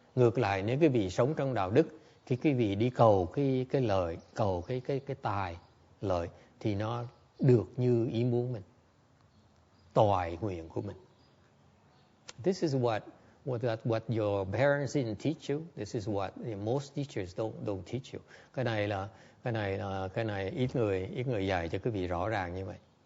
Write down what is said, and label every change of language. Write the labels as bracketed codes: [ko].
[vi] Ngược lại, nếu quý vị sống trong đạo đức, khi quý vị đi cầu cái lợi, cầu cái tài lợi, thì nó được như ý muốn mình, toại nguyện của mình. [en] This is what your parents didn't teach you. This is what most teachers don't teach you. [vi] Cái này ít người dạy cho quý vị rõ ràng như vậy.